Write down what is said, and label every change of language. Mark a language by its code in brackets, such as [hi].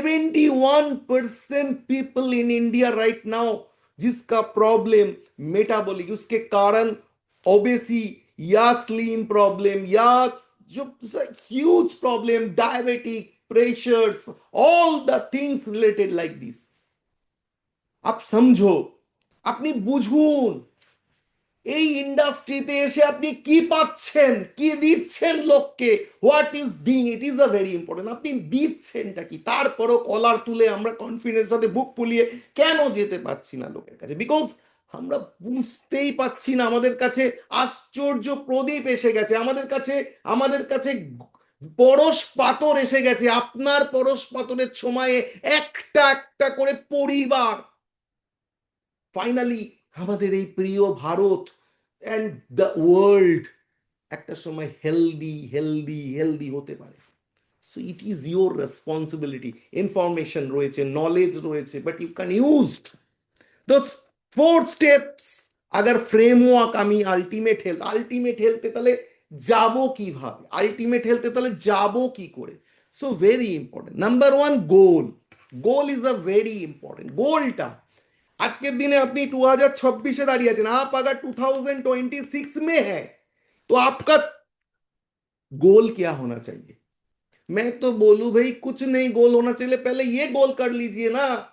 [en] 71% people in India right now [hi] जिसका problem metabolic, उसके कारण ओबेसी या स्लिम प्रॉब्लम या जो huge problem, diabetic, pressures, all the things related like this. आप समझो, [bn] আপনি বুঝুন এই ইন্ডাস্ট্রিতে এসে আপনি কি পাচ্ছেন, কি দিচ্ছেন লোককে, [en] What is being, it is a very important. [bn] আপনি দিচ্ছেনটা কি? তারপরও কলার তুলে আমরা কনফিডেন্স সাথে বুক ফুলিয়ে কেন যেতে পারছি না লোকের কাছে? বিকজ আমরা বুঝতেই পাচ্ছি না। আমাদের কাছে আশ্চর্য প্রদীপ এসে গেছে, আমাদের কাছে পরশ পাথর এসে গেছে। আপনার পরশ পাথরের সময়ে একটা একটা করে পরিবার ফাইনালি আমাদের এই প্রিয় ভারত এন্ড দ্য ওয়ার্ল্ড একটা সময় হেলদি হতে পারে। [en] So it is your responsibility. [bn] Information রয়েছে, নলেজ রয়েছে, [en] But you can used those 4 steps. [hi] अगर फ्रेमवर्क [bn] আমি আলটিমেট হেলথে তাহলে যাব কিভাবে, যাব কি করে? [en] So very important. Number 1, goal is a very important. [bn] গোলটা আজকের দিনে আপনি 2026 दाঁড়িয়ে আছেন, [hi] आप अगर 2026 में है तो आपका गोल क्या होना चाहिए? मैं तो बोलूं भाई कुछ नहीं गोल होना चाहिए, पहले ये गोल कर लीजिए ना।